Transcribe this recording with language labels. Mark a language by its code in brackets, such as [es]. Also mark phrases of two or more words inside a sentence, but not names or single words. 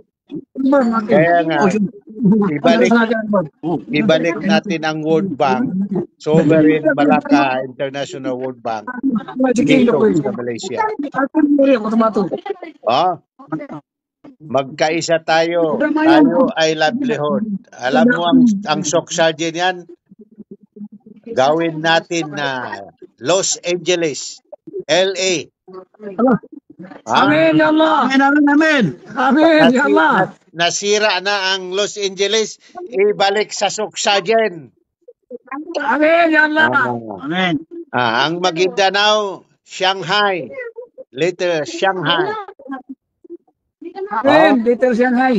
[tl] Kaya nga, ibalik natin ang World Bank, Sovereign Malacca International World Bank, dito sa Malaysia. Magkaisa tayo. Tayo ay livelihood. Alam mo ang Soksarjen yan? Gawin natin na Los Angeles, LA. [ar] آمين يا الله آمين. آمين يا الله. [tl] Nasira na ang Los Angeles, ibalik sa Soksarjen. [ar] Amin, يا الله. Amen. [tl] Ang Maguindanao, Shanghai. Later, Shanghai. Amin, dito Shanghai.